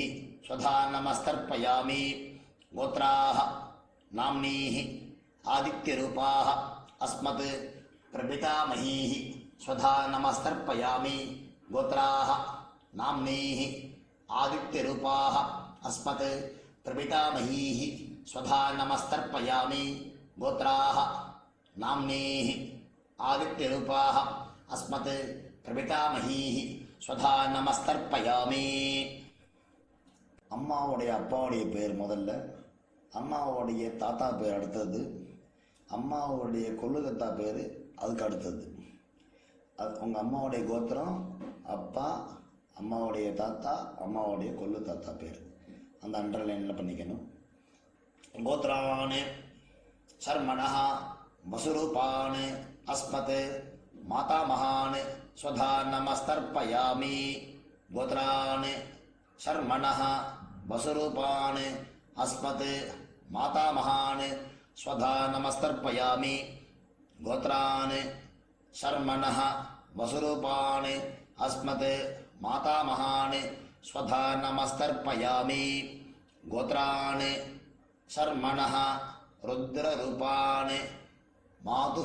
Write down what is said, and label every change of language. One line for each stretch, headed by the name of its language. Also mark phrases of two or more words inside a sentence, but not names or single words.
Sanskrit: स्वधा नमस्तर्पयामि गोत्राः नाम्नीः आदित्यरूपाः अस्मत् प्रपितामहीः स्वधा नमस्तर्पयामि गोत्राः नाम्नीः आदित्यरूपाः अस्मत् प्रपितामहीः स्वधा नमस्तर्पयामि गोत्राः नाम्नीः आदित्यरूपाः अस्मत् प्रपितामहीः स्वधा नमस्तर्पयामि
Tamil: அம்மாவுடைய அப்பாவுடைய பேர் முதல்ல, அம்மாவுடைய தாத்தா பேர் அடுத்தது, அம்மாவுடைய கொள்ளுகத்தா பேர் அதுக்கு அடுத்தது. அது உங்கள் அம்மாவுடைய கோத்திரம், அப்பா, அம்மாவுடைய தாத்தா, அம்மாவுடைய கொள்ளு தாத்தா பேர் அந்த அண்டர்லைனில் பண்ணிக்கணும்.
Sanskrit: गोत्रान् शर्मणः वसुरूपान् अस्मत् मातामहान् स्वधा नमस्तर्पयामि गोत्रान् शर्मणः वसुरूपान् अस्मत् मातामहान् स्वधा नमस्तर्पयामि गोत्रान् शर्मणः वसुरूपान् अस्मत् मातामहान् स्वधा नमस्तर्पयामि गोत्रान् शर्मणः रुद्ररूपान् मातुः